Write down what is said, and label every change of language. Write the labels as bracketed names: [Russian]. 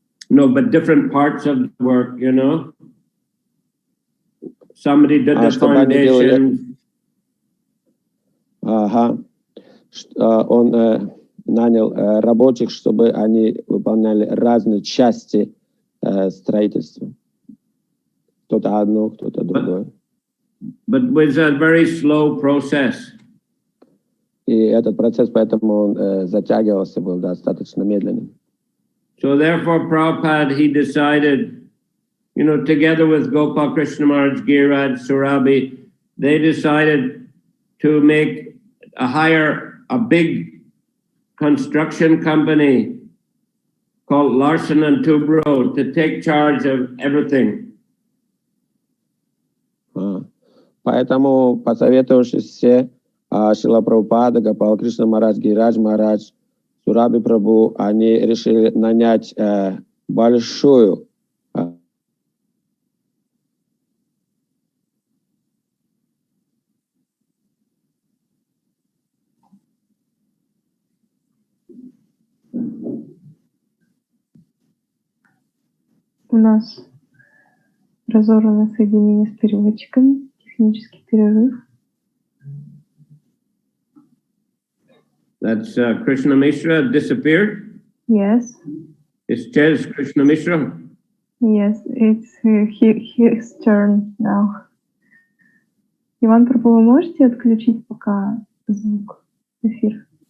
[English] No, but different parts of the work, you know. Somebody did the foundation. [Russian] Он нанял рабочих, чтобы они выполняли разные части строительства. Кто-то одно, кто-то другое. [English] But it was a very slow process. [Russian] И этот процесс, поэтому он затягивался, был достаточно медленным. [English] So therefore, Prabhupada, he decided, you know, together with Gopal Krishna Maharaj, Giriraj, Surabi, they decided to hire a big construction company called Larson and Toubro to take charge of everything. [Russian] Поэтому, посоветовавшись все, Шрила Прабхупада, Гопал Кришна Махарадж, Гирирадж Махарадж, Сураби Прабху, они решили нанять большую У нас разорвано соединение с переводчиками, технический перерыв. [English] That's Krishna Mishra disappeared? Yes. It's just Krishna Mishra? Yes, it's his turn now. [Russian] Иван Прабху, вы можете отключить пока звук, эфир?